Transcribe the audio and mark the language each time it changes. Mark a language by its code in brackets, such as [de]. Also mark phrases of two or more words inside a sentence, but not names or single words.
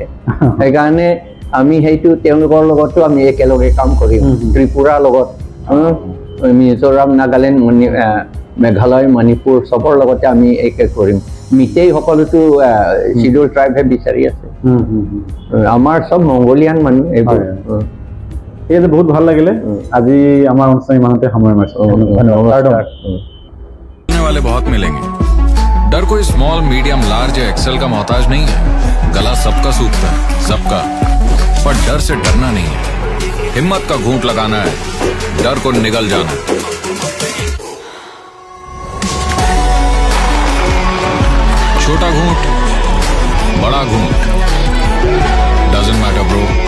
[as] সেইকাৰণে আমি সেইটো তেওঁলোকৰ লগতো আমি একেলগে কাম কৰিম, ত্ৰিপুৰাৰ লগত, মিজোৰাম, নাগালেণ্ড, মেঘালয়, মণিপুৰ চবৰ লগতে আমি একে কৰিম। মিতেই সকলোতো শিডিউল ট্ৰাইবহে বিচাৰি আছে, আমাৰ চব মংগোলিয়ান মানুহ এইবোৰ। ঠিক আছে, বহুত ভাল লাগিলে। আজি আমাৰ অনুষ্ঠান ইমানতে সময় মাৰিছোঁ। ধন্যবাদ। [hi] वाले बहुत मिलेंगे। डर कोई [en] small, medium, large [hi] या एक्सेल का मोहताज नहीं है। गला सबका सूखता है, सबका, पर डर से डरना नहीं है। हिम्मत का घूंट लगाना है, डर को निगल जाना है। छोटा घूंट, बड़ा घूंट, [en] doesn't matter bro.